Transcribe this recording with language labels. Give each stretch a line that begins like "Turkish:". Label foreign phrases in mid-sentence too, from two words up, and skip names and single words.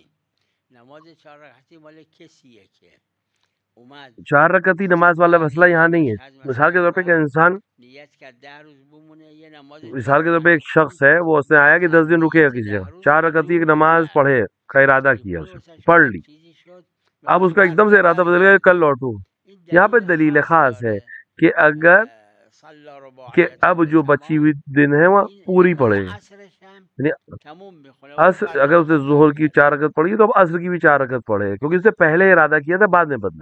Persian: نماز 4 رکعتی مال کسیه که اومد
Urdu: 4 رکعتی نماز والا مسئلہ یہاں نہیں ہے. مثال کے طور پہ کہ انسان
Persian: نیت کرد 10 روز بمونه یه نماز
Urdu: مثال کے طور پہ ایک شخص ہے وہ اس نے آیا کہ 10 دن رکے گا کسی جگہ، 4 رکعتی ایک نماز پڑھے کا ارادہ کیا، اسے پڑھ لی، اب اس کا ایک دم سے ارادہ بدل گیا کہ کل لوٹوں. یہاں پہ دلیل خاص ہے کہ اگر کہ اب جو بچی ہوئی دن ہے وہ پوری پڑھے، یعنی عصر اگر اسے ظہر کی 4 رکعت پڑھی تو اب عصر کی بھی 4 رکعت پڑھے، کیونکہ اس سے پہلے ارادہ کیا تھا بعد میں بدلا.